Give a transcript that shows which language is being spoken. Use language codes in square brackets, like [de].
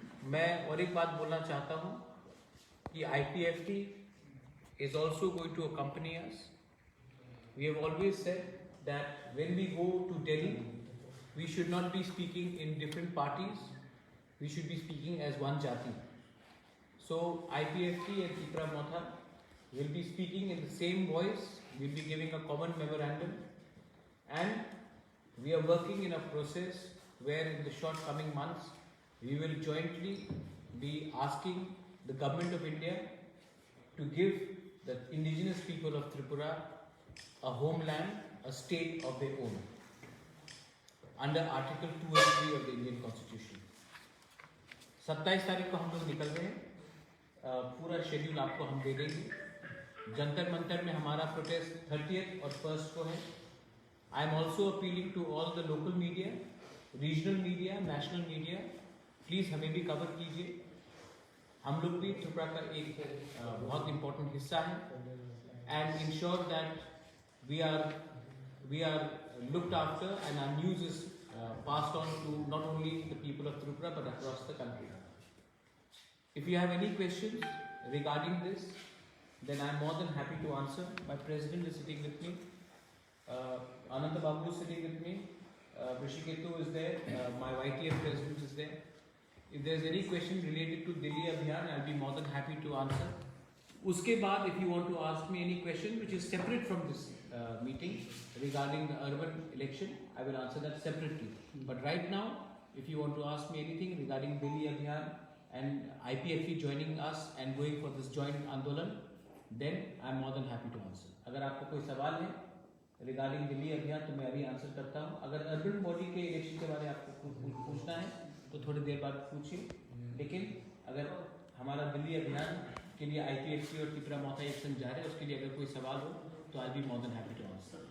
[hi] मैं और एक बात बोलना चाहता हूँ कि [en] IPFT is also going to accompany us. We have always said that when we go to Delhi, we should not be speaking in different parties. We should be speaking as one Jati. So IPFT and Tripura Motha will be speaking in the same voice. We'll be giving a common memorandum, and we are working in a process where in the short coming months we will jointly be asking the government of India to give the indigenous people of Tripura a homeland, a state of their own, under Article 2 and 3 of the Indian Constitution. [hi] 27 तारीख को हम लोग निकल रहे हैं। पूरा schedule आपको हम दे देंगे। जंतर मंतर में हमारा प्रोटेस्ट 30th और 1st को है। [en] I am also appealing to all the local media, regional media, national media. [hi] Please हमें भी cover कीजिए. हम लोग भी त्रिपुरा का एक बहुत important हिस्सा है. [en] And ensure that we are looked after and our news is passed on to not only the people of Tripura but across the country. If you have any questions regarding this, then I am more than happy to answer. My president is sitting with me. Ananta Babu is sitting with me. Rishiketu is there. My YTF president is there. If there is any question related to Delhi Abhiyan, I will be more than happy to answer. [hi] Uske baad, [en] if you want to ask me any question which is separate from this meeting regarding the urban election, I will answer that separately. But right now, if you want to ask me anything regarding Delhi Abhiyan and IPFE joining us and going for this joint Andolan, then I am more than happy to answer. [hi] अगर आपको कोई सवाल है regarding Delhi अभियान तो मैं अभी answer करता हूँ. अगर अर्बन बॉडी के इलेक्शन के बारे में आपको पूछना है तो थोड़ी देर बाद पूछिए. लेकिन अगर हमारा दिल्ली अभियान के लिए IPFC और त्रिपुरा मोर्चा एक्शन जा रहे हैं, उसके लिए अगर कोई सवाल हो तो [en] I be more than happy to answer.